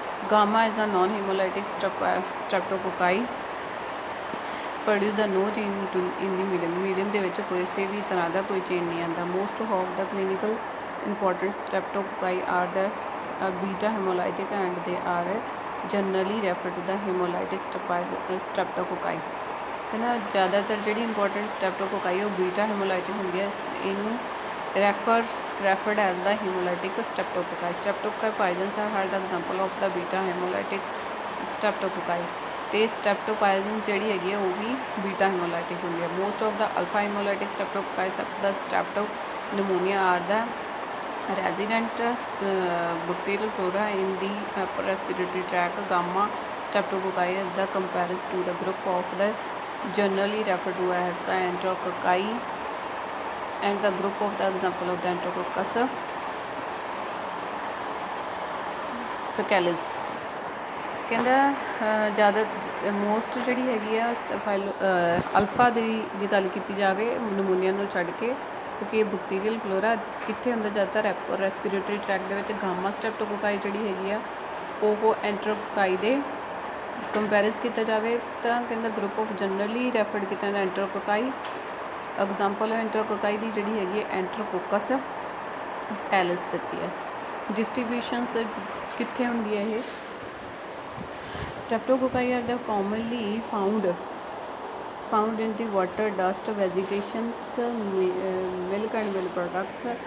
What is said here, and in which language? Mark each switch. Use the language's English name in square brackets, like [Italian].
[English] gamma is the non haemolytic streptococci produce the no change in the medium [Punjabi] ਦੇ ਵਿੱਚ ਕਿਸੇ ਵੀ ਤਰ੍ਹਾਂ ਦਾ ਕੋਈ ਚੇਂਜ ਨਹੀਂ ਆਉਂਦਾ. [English] Most of the clinical important streptococci are the beta haemolytic and they are generally refer to the haemolytic streptococci. [Punjabi] ਕਹਿੰਦਾ ਜ਼ਿਆਦਾਤਰ ਜਿਹੜੀ ਇੰਪੋਰਟੈਂਟ ਸਟ੍ਰੈਪਟੋਕੋਕਾਈ ਉਹ ਬੀਟਾ ਹੀਮੋਲਾਈਟਿਕ ਹੁੰਦੀ ਹੈ. ਇਹਨੂੰ [English] referred as the hemolytic streptococci. Streptococci poisons are the example of the beta hemolytic streptococci. [Punjabi] ਅਤੇ ਸਟ੍ਰੈਪਟੋਪਾਇਜ਼ਨ ਜਿਹੜੀ ਹੈਗੀ ਆ ਉਹ ਵੀ ਬੀਟਾ ਹੀਮੋਲਾਈਟਿਕ ਹੁੰਦੀ ਹੈ. [English] Most of the alpha haemolytic streptococci the strepto pneumonia are the resident bacterial flora in the upper respiratory tract. Gamma streptococci is the comparison to the group of the generally referred to as the enterococci, and the group of the example of the enterococcus faecalis. [Punjabi] ਕਹਿੰਦਾ ਜ਼ਿਆਦਾ most ਜਿਹੜੀ ਹੈਗੀ ਆ alpha ਦੀ ਜੇ ਗੱਲ ਕੀਤੀ ਜਾਵੇ pneumonia ਨੂੰ ਛੱਡ ਕੇ, ਕਿਉਂਕਿ ਇਹ ਬੈਕਟੀਰੀਅਲ ਫਲੋਰਾ ਕਿੱਥੇ ਹੁੰਦਾ ਜ਼ਿਆਦਾਤਰ ਰੈਸਪੀਰੇਟਰੀ ਟਰੈਕਟ ਦੇ ਵਿੱਚ. ਗਾਮਾ ਸਟ੍ਰੈਪਟੋਕੋਕਾਈ ਜਿਹੜੀ ਹੈਗੀ ਆ ਉਹ ਐਂਟਰੋਕੋਕਾਈ ਦੇ ਕੰਪੈਰੀਜ਼ ਕੀਤਾ ਜਾਵੇ ਤਾਂ ਕਹਿੰਦਾ [English] group of generally referred [Punjabi] ਕੀਤਾ ਜਾਂਦਾ ਐਂਟਰੋਕੋਕਾਈ. ਐਗਜ਼ਾਮਪਲ ਐਂਟਰੋਕੋਕਾਈ ਦੀ ਜਿਹੜੀ ਹੈਗੀ ਹੈ ਐਂਟਰੋਕੋਕਸ ਫੈਕੈਲਿਸ ਦਿੱਤੀ ਹੈ. ਡਿਸਟਰੀਬਿਊਸ਼ਨਸ ਕਿੱਥੇ ਹੁੰਦੀ ਹੈ ਇਹ? [English] Streptococci are the commonly found in the water, dust, vegetations, milk and milk products.